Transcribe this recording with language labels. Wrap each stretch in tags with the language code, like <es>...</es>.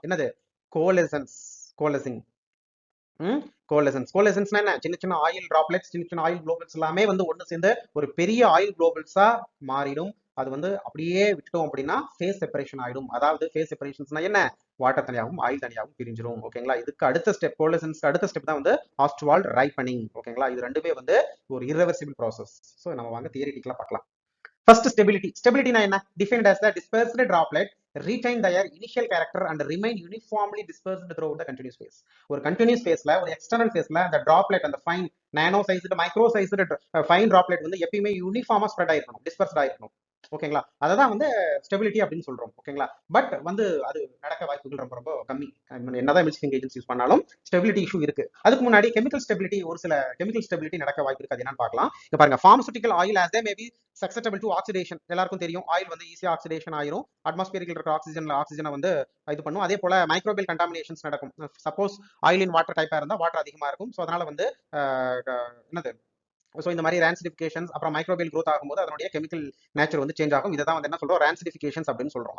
<ta>என்னது, கோலெசன்ஸ், கோலெசிங், கோலெசன்ஸ்னா என்ன, சின்ன சின்ன ஆயில் டிராப்லெட்ஸ், சின்ன சின்ன ஆயில் குளோபல்ஸ் எல்லாமே வந்து ஒன்று சேர்ந்து ஒரு பெரிய ஆயில் குளோபல்ஸா மாறிடும். அது வந்து அப்படியே விட்டுட்டோம் அப்படின்னா ஃபேஸ் செப்பரேஷன் ஆயிடும். அதாவது ஃபேஸ் செப்பரேஷன்ஸ்னா என்ன, வாட்டர் தனியாகவும் ஆயில் தனியாகவும் பிரிஞ்சிடும். ஓகேங்களா. இதுக்கு அடுத்த ஸ்டெப், கோலெசன்ஸ்க்கு அடுத்த ஸ்டெப் தான் வந்து ஆஸ்ட்வால்ட் ரைப்பனிங். ஓகேங்களா. இது ரெண்டுமே வந்து ஒரு irreversible ப்ராசஸ். ஸோ நம்ம வாங்க தியரிட்டிக்கலா பார்க்கலாம். First stability. ஸ்டெபிலிட்டினா என்ன,</ta> <en>Defined as the dispersed droplet retain their initial character and remain uniformly dispersed throughout the continuous phase.</en> <ta>ஒரு continuous phaseல, ஒரு எக்ஸ்டர்னல் ஃபேஸ்ல அந்த டிராப்லெட், அந்த ஃபைன் நானோ sized, micro sized fine droplet வந்து எப்பயுமே யூனிஃபார்மா ஸ்ப்ரெட் ஆயிருக்கணும், டிஸ்பர்ஸ்ட் ஆயிருக்கணும். ஓகேங்களா. அதை தான் வந்து ஸ்டெபிலிட்டி அப்படின்னு சொல்றோம். ஓகேங்களா. பட் வந்து அது நடக்க வாய்ப்புகள் ரொம்ப ரொம்ப கம்மி. என்னதான் எமில்சிஃபிங் ஏஜென்ட்ஸ் யூஸ் பண்ணாலும் ஸ்டெபிலிட்டி இஷ்யூ இருக்கு. அதுக்கு முன்னாடி கெமிக்கல் ஸ்டெபிலிட்டி, ஒரு சில கெமிக்கல் ஸ்டெபிலிட்டி நடக்க வாய்ப்பு இருக்கு. அது என்னன்னு பார்க்கலாம். இங்க பாருங்க,</ta> <en>Pharmaceutical oil as they may be susceptible to oxidation.</en> <ta>எல்லாருக்கும் தெரியும், ஆயில் வந்து ஈஸியா ஆக்சிடேஷன் ஆயிரும். அட்மாஸ்பியரில் இருக்கிற ஆக்சிஜனை வந்து இது பண்ணும். அதே போல மைக்ரோபியல் கண்டாமினேஷன்ஸ் நடக்கும். சப்போஸ் ஆயில் இன் வாட்டர் டைப்பா இருந்தா வாட்டர் அதிகமா இருக்கும். ஸோ அதனால வந்து என்னது, ஸோ இந்த மாதிரி ரான்சிடிஃபிகேஷன்ஸ், அப்புறம் மைக்ரோபியல் க்ரோத் ஆகும்போது அதனுடைய கெமிக்கல் நேச்சர் வந்து சேஞ்ச் ஆகும். இதை தான் வந்து என்ன சொல்றோம், ரான்சிடிஃபிகேஷன்ஸ் அப்படின்னு சொல்றோம்.</ta>